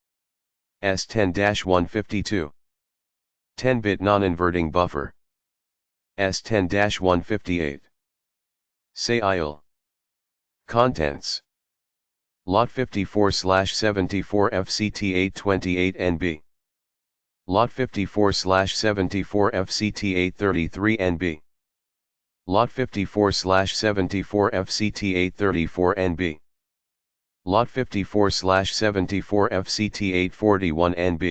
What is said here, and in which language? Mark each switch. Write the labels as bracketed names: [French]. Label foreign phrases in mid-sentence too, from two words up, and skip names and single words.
[English] S10-152. 10-bit non-inverting buffer. S10-158. SAIL. Contents. Lot 54/74 FCT828 NB. Lot 54/74 FCT833 NB. Lot 54/74 FCT834 NB. Lot 54/74 FCT841 NB.